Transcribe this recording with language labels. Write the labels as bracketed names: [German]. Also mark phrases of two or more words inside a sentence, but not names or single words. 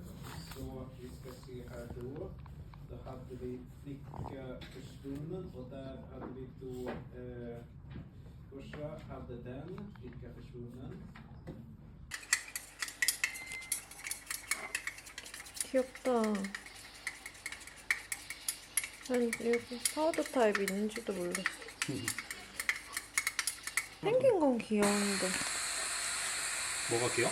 [Swedish] Så vi ska se här då. Då hade vi Flicka försvunnen och där hade vi då hade den, icke försvunnen. [Korean] 귀엽다. 난 이렇게 파우더 타입이 있는지도 몰랐어. 생긴 건 귀여운데. 뭐가 귀여워?